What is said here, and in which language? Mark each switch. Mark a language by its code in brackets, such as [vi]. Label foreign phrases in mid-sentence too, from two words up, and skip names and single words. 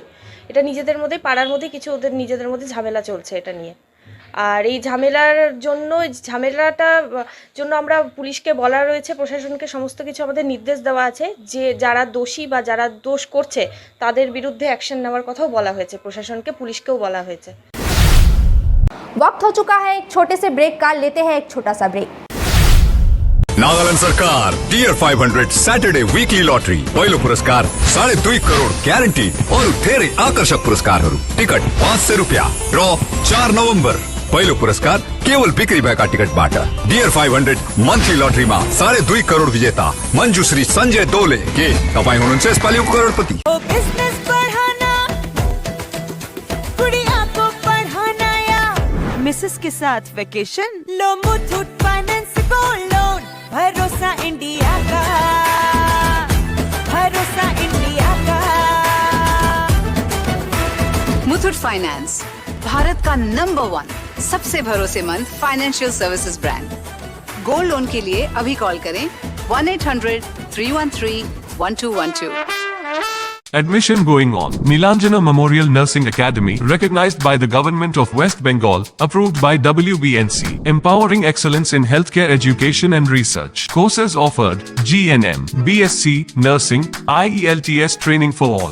[bn] এটা নিজেদের মধ্যে, পাড়ার মধ্যে কিছু ওদের নিজেদের মধ্যে ঝামেলা চলছে এটা নিয়ে। আর এই ঝামেলাটার জন্য আমরা পুলিশকে বলা রয়েছে, প্রশাসনকে সমস্ত কিছু আমাদের নির্দেশ দেওয়া আছে যে যারা দোষী বা যারা দোষ করছে তাদের বিরুদ্ধে অ্যাকশন নেওয়ার কথাও বলা হয়েছে, প্রশাসনকে পুলিশকেও বলা হয়েছে। [hi] वक्त हो चुका है एक छोटे से ब्रेक का, लेते हैं एक छोटा सा ब्रेक। [ne] नागालैंड सरकार टीयर 500 सैटरडे वीकली लॉटरी पहिलो पुरस्कार 2.5 करोड़ ग्यारेंटी और धेरै आकर्षक पुरस्कारहरू। टिकट 500 रुपया। ड्र 4 नवंबर। पहिलो पुरस्कार केवल बिक्री भएका टिकटबाट। टीयर 500 मन्थली लटरीमा 2.5 करोड़ विजेता मञ्जुश्री संजय दोले। के तपाईँ हुनुहुन्छ यसपालि करोडपति? [hi] मिसेस के साथ वेकेशन लो मुथूट फाइनेंस गोल्ड लोन। भरोसा इंडिया का, भरोसा इंडिया का। मुथूट फाइनेंस भारत का नंबर 1 सबसे भरोसेमंद [en] financial services brand. gold loan [hi] के लिए अभी कॉल करें 1-800-313-1212। [en] Admission going on. Nilanjana Memorial Nursing Academy, recognized by the Government of West Bengal, approved by WBNC, empowering excellence in healthcare education and research. Courses offered: GNM, BSc, Nursing, IELTS training for all.